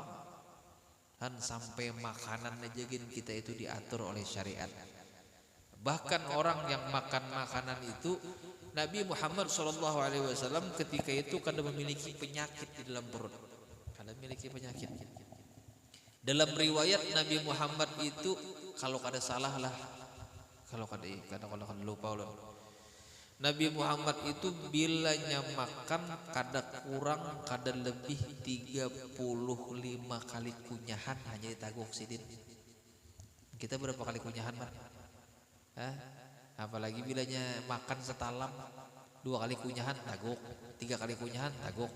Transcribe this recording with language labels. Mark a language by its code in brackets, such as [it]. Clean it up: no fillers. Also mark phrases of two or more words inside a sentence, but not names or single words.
[id] Dan sampai makanan aja kita itu diatur oleh syariat. Bahkan orang yang makan makanan itu, Nabi Muhammad SAW ketika itu kadang memiliki penyakit di dalam perut, kadang memiliki penyakit. [bjn] Dalam riwayat Nabi Muhammad itu, kalau kada salah lah, kalau kada lupa loh, Nabi Muhammad itu bila makan kada kurang kada lebih 35 kali kunyahan hanya ditaguk sidin. Kita berapa kali kunyahan, Pak? Apalagi bilanya makan setalam 2 kali kunyahan taguk, 3 kali kunyahan taguk.